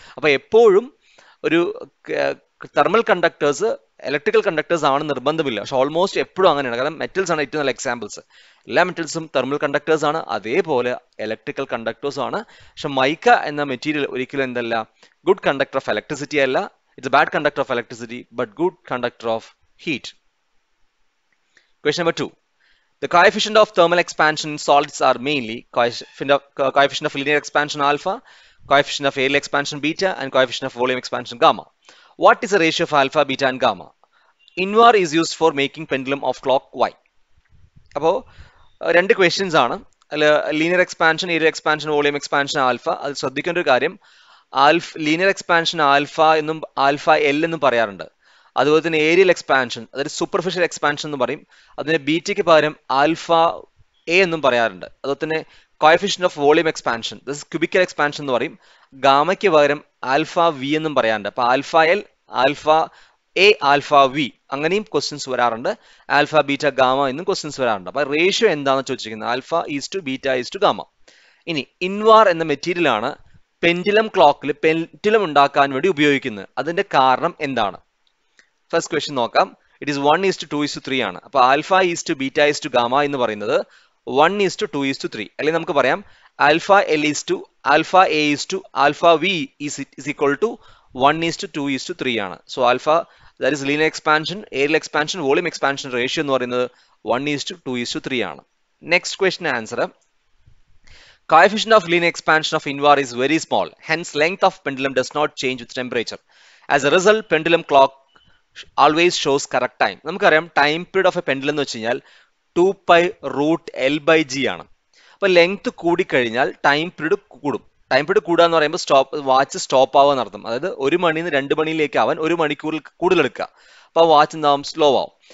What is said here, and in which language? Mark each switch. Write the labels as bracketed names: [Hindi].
[Malayalam] അപ്പൊ എപ്പോഴും ഒരു തെർമൽ കണ്ടക്ടേഴ്സ് ഇലക്ട്രിക്കൽ കണ്ടക്ടേഴ്സ് ആണ് നിർബന്ധമില്ല, പക്ഷെ ഓൾമോസ്റ്റ് എപ്പോഴും അങ്ങനെയാണ്. കാരണം മെറ്റൽസ് ആണ് ഏറ്റവും നല്ല എക്സാമ്പിൾസ്. എല്ലാ മെറ്റൽസും തെർമൽ കണ്ടക്ടേഴ്സ് ആണ്, അതേപോലെ ഇലക്ട്രിക്കൽ കണ്ടക്ടേഴ്സും ആണ്. പക്ഷെ മൈക്ക എന്ന മെറ്റീരിയൽ ഒരിക്കലും എന്തല്ല, ഗുഡ് കണ്ടക്ടർ ഓഫ് ഇലക്ട്രിസിറ്റി അല്ല, [English] It's a bad conductor of electricity but good conductor of heat. Question number 2. The coefficient of thermal expansion in solids are mainly coefficient of linear expansion alpha, coefficient of aerial expansion beta, and coefficient of volume expansion gamma. What is the ratio of alpha, beta, and gamma? INVAR is used for making pendulum of clock Y. [Malayalam] അപ്പോൾ രണ്ട് questions ആണ്. Linear expansion, aerial expansion, volume expansion, alpha. അത് ശ്രദ്ധിക്കേണ്ട ഒരു കാര്യം, linear expansion alpha എന്നും alpha L എന്നും പറയാറുണ്ട്. അതുപോലെ തന്നെ ഏരിയൽ എക്സ്പാൻഷൻ, അതായത് സൂപ്പർഫിഷ്യൽ എക്സ്പാൻഷൻ എന്ന് പറയും. അതിന് ബീറ്റയ്ക്ക് പകരം ആൽഫ എ എന്നും പറയാറുണ്ട്. അതുപോലെ തന്നെ coefficient of volume expansion, cubical expansion എന്ന് പറയും. ഗാമയ്ക്ക് പകരം ആൽഫ വി എന്നും പറയാറുണ്ട്. അപ്പൊ alpha L, alpha A, alpha V അങ്ങനെയും ക്വസ്റ്റ്യൻസ് വരാറുണ്ട്. ആൽഫ ബീറ്റ ഗാമ എന്നും ക്വസ്റ്റ്യൻസ് വരാറുണ്ട്. അപ്പൊ റേഷ്യോ എന്താണെന്ന് ചോദിച്ചിരിക്കുന്നത്, alpha is to beta is to gamma. ഇനി ഇൻവാർ എന്ന മെറ്റീരിയൽ ആണ് പെൻഡുലം ക്ലോക്കിൽ പെൻഡുലം ഉണ്ടാക്കാൻ വേണ്ടി ഉപയോഗിക്കുന്നത്. അതിന്റെ കാരണം എന്താണ്? ഫസ്റ്റ് ക്വസ്റ്റ്യൻ നോക്കാം. ഇറ്റ് ഈസ് 1:2:3 ആണ്. അപ്പൊ alpha is to beta is to gamma എന്ന് പറയുന്നത് 1:2:3. അല്ലെങ്കിൽ നമുക്ക് പറയാം alpha L is to alpha A is to alpha V is equal to 1:2:3 ആണ്. So alpha, that is linear expansion, aerial expansion, volume expansion ratio എന്ന് പറയുന്നത് 1:2:3 ആണ്. [English] Next question answer, coefficient of linear expansion of INVAR is very small, hence length of pendulum does not change with temperature. As a result, pendulum clock always shows correct time. [Malayalam] നമുക്കറിയാം time period of A pendulum എന്ന് വെച്ച് കഴിഞ്ഞാൽ 2π√L/G ആണ്. അപ്പൊ length കൂടിക്കഴിഞ്ഞാൽ time period കൂടും. Time period കൂടുക എന്ന് പറയുമ്പോൾ വാച്ച് സ്റ്റോപ്പ് ആവുക എന്നർത്ഥം. അതായത് 1 മണിയിൽ നിന്ന് 2 മണിയിലേക്ക് ആവാൻ 1 മണിക്കൂറിൽ കൂടുതൽ എടുക്കുക. അപ്പൊ വാച്ച് എന്താവും, സ്ലോ ആവും.